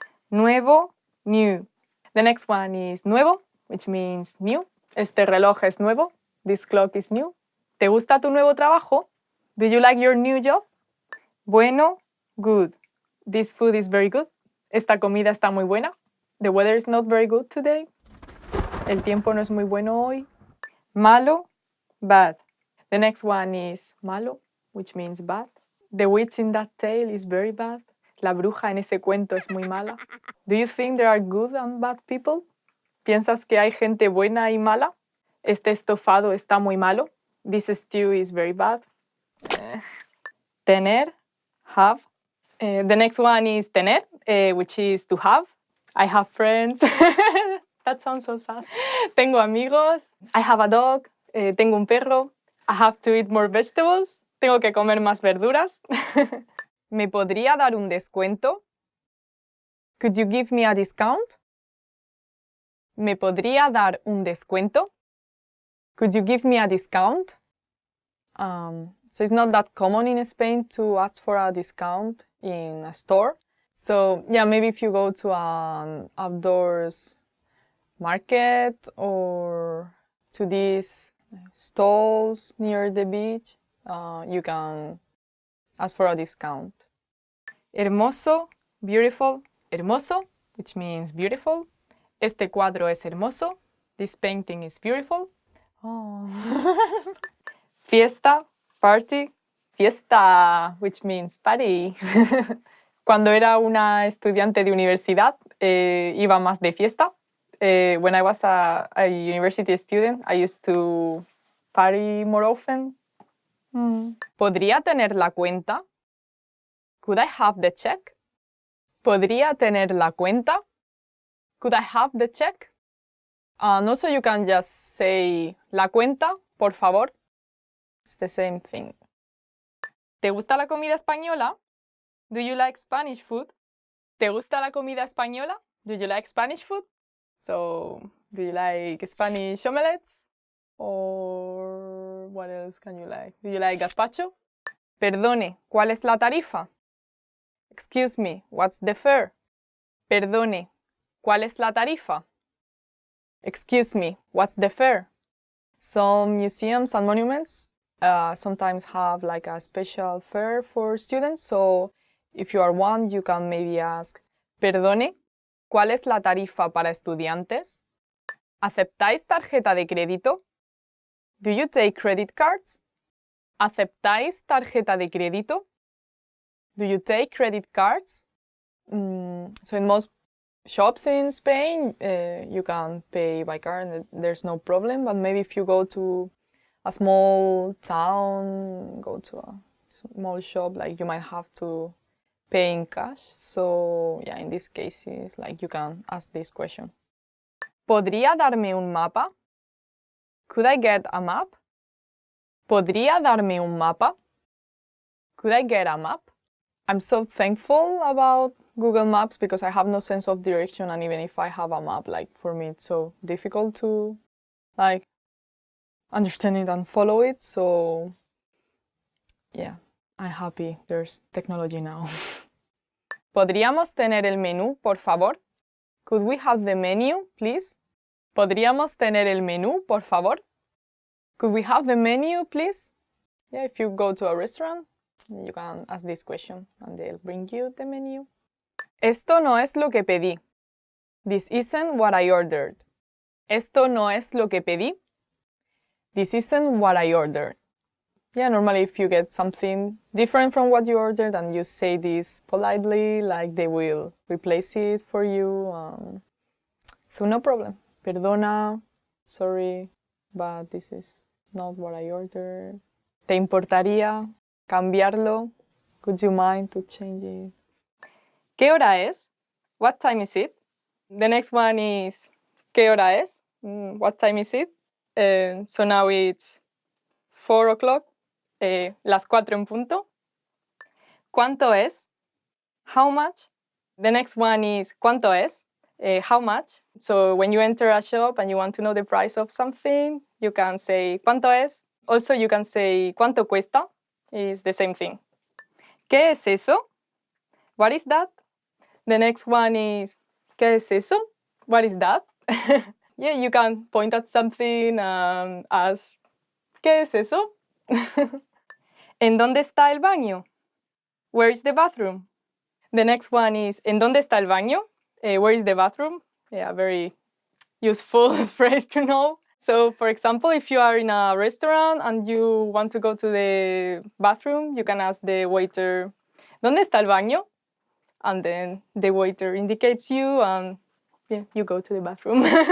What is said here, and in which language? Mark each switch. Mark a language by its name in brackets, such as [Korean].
[English] Nuevo, new. The next one is nuevo, which means new. [Spanish] Este reloj es nuevo. [English] This clock is new. [Spanish] ¿Te gusta tu nuevo trabajo? [English] Do you like your new job? Bueno, good. This food is very good. [Spanish] Esta comida está muy buena. [English] The weather is not very good today. [Spanish] El tiempo no es muy bueno hoy. [English] Malo, bad. The next one is malo, which means bad. The witch in that tale is very bad. [Spanish] La bruja en ese cuento es muy mala. [English] Do you think there are good and bad people? [Spanish] ¿Piensas que hay gente buena y mala? Este estofado está muy malo. [English] This stew is very bad. Tener, have. The next one is tener, which is to have. I have friends. That sounds so sad. [Spanish] Tengo amigos. [English] I have a dog. [Spanish] Tengo un perro. [English] I have to eat more vegetables. [Spanish] Tengo que comer más verduras. ¿Me podría dar un descuento? [English] Could you give me a discount? [Spanish] ¿Me podría dar un descuento? [English] Could you give me a discount? So it's not that common in Spain to ask for a discount in a store. So yeah, maybe if you go to an outdoors market or to these stalls near the beach, you can ask for a discount. Hermoso, beautiful. Hermoso, which means beautiful. [Spanish] Este cuadro es hermoso. [English] This painting is beautiful. Oh. Fiesta, party. Fiesta, which means party. [Spanish] Cuando era una estudiante de universidad, iba más de fiesta. [English] When I was a university student, I used to party more often. [Spanish] ¿Podría tener la cuenta? [English] Could I have the check? [Spanish] ¿Podría tener la cuenta? [English] Could I have the check? Also, you can just say [Spanish] la cuenta, por favor. [English] It's the same thing. [Spanish] ¿Te gusta la comida española? [English] Do you like Spanish food? [Spanish] ¿Te gusta la comida española? [English] Do you like Spanish food? So, do you like Spanish omelets? Or what else can you like? Do you like gazpacho? [Spanish] Perdone, ¿cuál es la tarifa? [English] Excuse me, what's the fare? [Spanish] Perdone, ¿cuál es la tarifa? [English] Excuse me, what's the fare? Some museums and monuments sometimes have like a special fare for students. So if you are one, you can maybe ask, [Spanish] Perdone, ¿cuál es la tarifa para estudiantes? ¿Aceptáis tarjeta de crédito? [English] Do you take credit cards? [Spanish] ¿Aceptáis tarjeta de crédito? [English] Do you take credit cards? So in most shops in Spain, you can pay by card and there's no problem. But maybe if you go to a small town, go to a small shop, like you might have to pay in cash. So yeah, in these cases, like you can ask this question. [Spanish] ¿Podría darme un mapa? [English] Could I get a map? [Spanish] ¿Podría darme un mapa? [English] Could I get a map? I'm so thankful about Google Maps because I have no sense of direction, and even if I have a map, like for me it's so difficult to like understand it and follow it. So yeah, I'm happy there's technology now. [Spanish] ¿Podríamos tener el menú, por favor? [English] Could we have the menu, please? [Spanish] ¿Podríamos tener el menú, por favor? [English] Could we have the menu, please? Yeah, if you go to a restaurant, you can ask this question and they'll bring you the menu. [Spanish] Esto no es lo que pedí. [English] This isn't what I ordered. [Spanish] Esto no es lo que pedí. [English] This isn't what I ordered. Yeah, normally if you get something different from what you ordered and you say this politely, like they will replace it for you. So no problem. Perdona, sorry, but this is not what I ordered. [Spanish] ¿Te importaría cambiarlo? [English] Would you mind to change it? [Spanish] ¿Qué hora es? [English] What time is it? The next one is [Spanish] ¿qué hora es? [English] What time is it? So now it's 4 o'clock, [Spanish] las 4 en punto. ¿Cuánto es? [English] How much? The next one is [Spanish] ¿cuánto es? [English] How much? So when you enter a shop and you want to know the price of something, you can say ¿cuánto es? Also, you can say [Spanish] ¿cuánto cuesta? [English] It's the same thing. [Spanish] ¿Qué es eso? [English] What is that? The next one is [Spanish] ¿qué es eso? [English] What is that? Yeah, you can point at something and ask [Spanish] ¿qué es eso? ¿En dónde está el baño? [English] Where is the bathroom? The next one is [Spanish] ¿en dónde está el baño? [English] Where is the bathroom? Yeah, very useful phrase to know. So, for example, if you are in a restaurant and you want to go to the bathroom, you can ask the waiter, [Spanish] ¿dónde está el baño? [English] And then the waiter indicates you and yeah, you go to the bathroom.